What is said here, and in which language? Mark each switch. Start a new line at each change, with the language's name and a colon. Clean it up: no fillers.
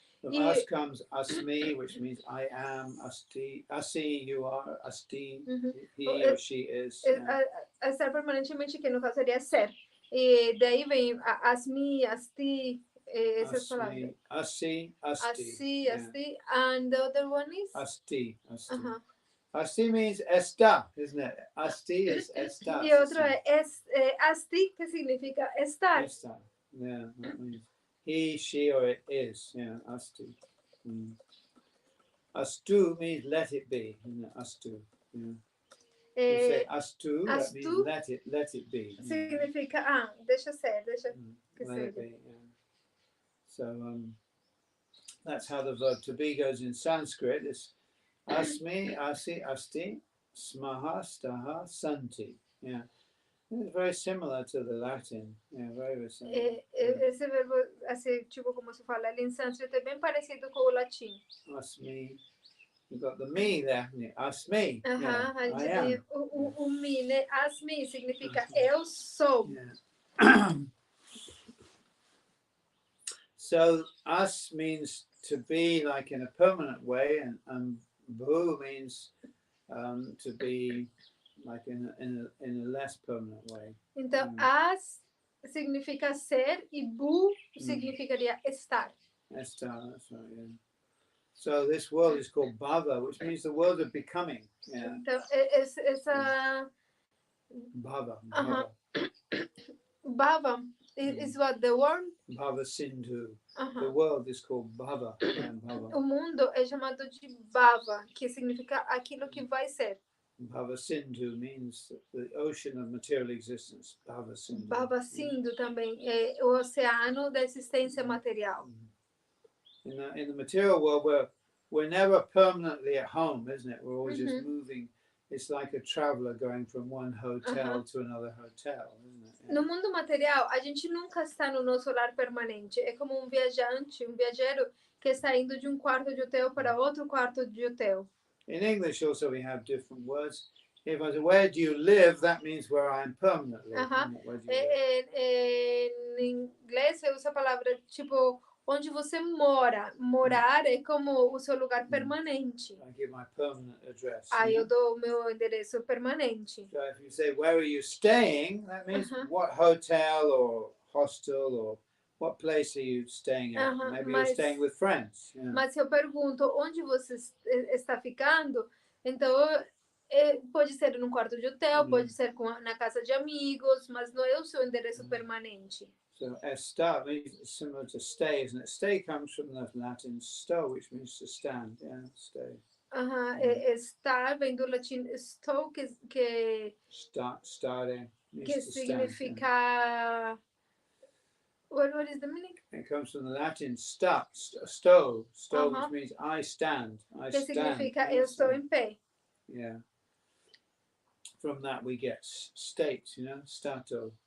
English: From us comes asmi, which means I am, asti, asi, you are, asti, he or she is.
Portuguese: Estar permanentemente, que no caso seria ser. E daí vem asmi, asti, essas palavras.
Sanskrit: Asi, asti.
English: Asti, and the other one is? Asti. Asti means esta, isn't it? Asti is esta.
Portuguese: E outro é asti, que significa estar.
English: Esta, yeah, that means he, she, or it is. Yeah, asti. Astu means let it be, isn't it? Astu. Yeah. You say astu, that means let it be.
Portuguese: Significa, deixa ser, deixa que
English: let
Portuguese: seja.
English: it be, yeah. So that's how the verb to be goes in Sanskrit. It's asmi, asi, asti, smaha, staha, santi. Yeah. It's very similar to the Latin. Yeah, very similar.
Portuguese: Esse verbo, assim, tipo como se fala ali em sânscrito, é bem parecido com o latim.
Sanskrit: Asmi.
English: You've got the me there, haven't you? Asmi. Yeah, a I am.
Portuguese: O me, né? Asmi significa eu sou.
English: Yeah. So us means to be like in a permanent way, and bhu means to be like in a less permanent way.
Portuguese: Então, as significa ser e bu significaria estar.
English: Estar, that's right, yeah. So this world is called bhava, which means the world of becoming. Yeah.
Portuguese: Então, essa...
Sanskrit: Bhava.
English: Bhava is what the world?
Sanskrit: Bhava Sindhu.
English: The world is called bhava.
Sanskrit: Bhava.
Portuguese: O mundo é chamado de bhava, que significa aquilo que vai ser.
English: Bhava Sindhu means the ocean of material existence.
Sanskrit: Bhava Sindhu.
Portuguese: Bhava Sindhu também é o oceano da existência material.
English: In the material world, we're never permanently at home, isn't it? We're always just moving. It's like a traveler going from one hotel to another hotel, isn't it? Yeah.
Portuguese: No mundo material, a gente nunca está no nosso lar permanente. É como um viajante, um viajero que está indo de um quarto de hotel para outro quarto de hotel.
English: In English also we have different words. If I say, where do you live? That means where I am permanently.
Portuguese: Em inglês eu uso a palavra tipo onde você mora. Morar é como o seu lugar permanente.
English: I give my permanent address.
Portuguese: Aí eu dou o meu endereço permanente.
English: So if you say, where are you staying? That means what hotel or hostel or what place are you staying at? Maybe you're staying with friends. Yeah.
Portuguese: Mas se eu pergunto onde você está ficando, então pode ser num quarto de hotel, pode ser na casa de amigos, mas não é o seu endereço permanente.
English: So estar means similar to stay, isn't it? Stay comes from the Latin sto, which means to stand. Yeah, stay.
Portuguese: Estar vem do latim sto, que
English: stare means
Portuguese: que
English: to
Portuguese: significa
English: stand. What is the meaning? It comes from the Latin sto, which means I stand.
Portuguese: Que significa eu estou em pé.
English: Yeah. From that we get state, you know, stato.